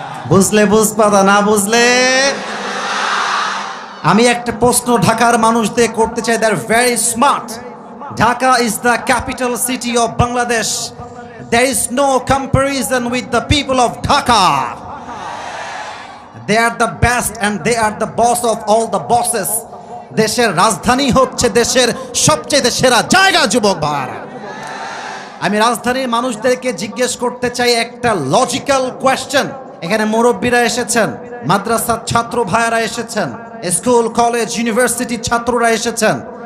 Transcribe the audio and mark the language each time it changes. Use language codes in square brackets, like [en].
[bn] বুঝলে বুঝপাতা, না বুঝলে আমি একটা প্রশ্ন ঢাকার মানুষদের করতে চাই। [en] They're very smart. Dhaka is the capital city of Bangladesh. There is no comparison with the people of Dhaka. They are the best and they are the boss of all the bosses. [bn] দেশের রাজধানী হচ্ছে দেশের সবচেয়ে সেরা জায়গা। যুবক ভাইরা, আমি রাজধানীর মানুষদেরকে জিজ্ঞেস করতে চাই একটা লজিক্যাল কোয়েশ্চেন। এখানে মুরব্বীরা এসেছেন, মাদ্রাসার ছাত্র ভাইয়েরা এসেছেন, স্কুল কলেজ ইউনিভার্সিটি ছাত্ররা এসেছেন।